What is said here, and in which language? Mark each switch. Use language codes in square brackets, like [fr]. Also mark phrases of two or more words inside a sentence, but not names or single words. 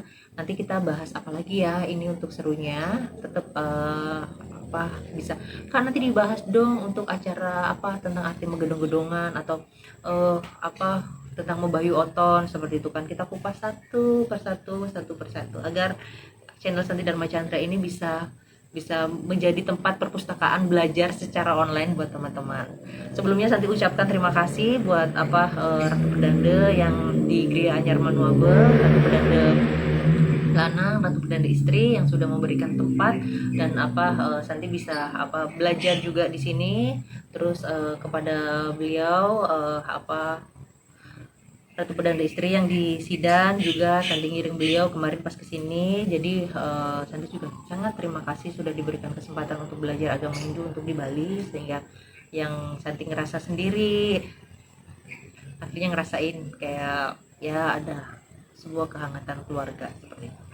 [id] Nanti kita bahas apa lagi ya ini untuk serunya. Tetap bisa kan nanti dibahas dong untuk acara tentang arti megedong-gedongan, atau tentang membayu oton seperti itu kan. Kita kupas satu persatu agar channel Santi Dharma Chandra ini bisa menjadi tempat perpustakaan belajar secara online buat teman-teman. Sebelumnya Santi ucapkan terima kasih buat Ratu Pedanda yang di Gria Anyar Manuabe, Ratu Pedanda Lanang, Ratu Pedanda Istri yang sudah memberikan tempat, dan Santi bisa belajar juga di sini. Terus kepada beliau Ratu Pedanda Istri yang di Sidan juga Santi ngiring beliau kemarin pas kesini. Jadi Santi juga sangat terima kasih sudah diberikan kesempatan untuk belajar agama Hindu untuk di Bali, sehingga yang Santi ngerasa sendiri, akhirnya ngerasain kayak ya ada sebuah kehangatan keluarga seperti itu.